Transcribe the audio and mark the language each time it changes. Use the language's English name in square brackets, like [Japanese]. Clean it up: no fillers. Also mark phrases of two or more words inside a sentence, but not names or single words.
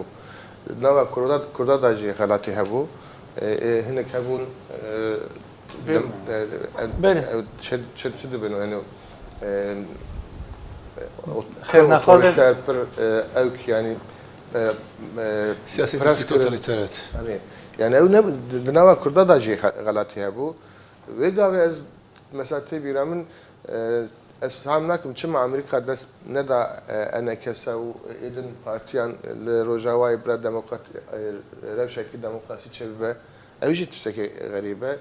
[Kurdish] Nava Kurda da jî xelatî hebû. Hinek hebûn çi dibin yani Xêrnexwazên evk yani siyaseti totaliter. Yani ev ne dinava Kurda da jî xelatî hebû. Vê gavê ez mesela tê bîra min ez ham nakim çima Amerîka dest neda enekese û êdin partiyan li Rojavayê bira demokrat rewşekî demokrasî çebibe ew jî tiştekî xerîb e.